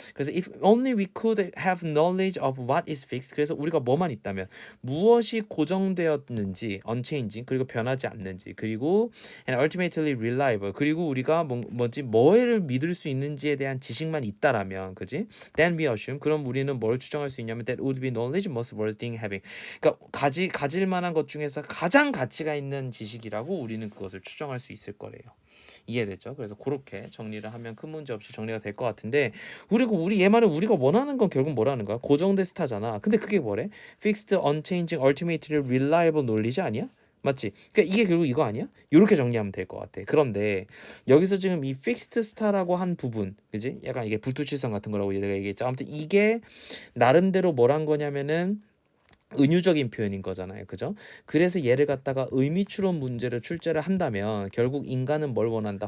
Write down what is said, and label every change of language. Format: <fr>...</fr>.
<en>그래서 if only we could have knowledge of what is fixed.</en> <ko>그래서 우리가 뭐만 있다면 무엇이 고정되었는지</ko> <en>unchanging</en> <ko>그리고 변하지 않는지 그리고</ko> <en>and ultimately reliable</en> <ko>그리고 우리가 뭐를 믿을 수 있는지에 대한 지식만 있다라면 그지?</ko> <en>Then we assume</en> <ko>그럼 우리는 뭘 추정할 수 있냐면</ko> <en>that would be knowledge most worth having.</en> <ko>그러니까 가질 만한 것 중에서 가장 가치가 있는 지식이라고 우리는 그것을 추정할 수 있을 거래요. 이해됐죠? 그래서 그렇게 정리를 하면 큰 문제 없이 정리가 될 것 같은데 우리 얘 말은 우리가 원하는 건 결국 뭐라는 거야? 고정된 스타잖아. 근데 그게 뭐래?</ko> <en>Fixed, unchanging, ultimately reliable knowledge</en> <ko>아니야? 맞지? 그러니까 이게 결국 이거 아니야? 이렇게 정리하면 될 것 같아. 그런데 여기서 지금 이 fixed star라고 한 부분, 그지? 약간 이게 불투칠성 같은 거라고 내가 얘기했죠. 아무튼 이게 나름대로 뭐란 거냐면은 은유적인 표현인 거잖아요. 그죠? 그래서 얘를 갖다가 의미추론 문제를 출제를 한다면 결국 인간은 뭘 원한다?</ko>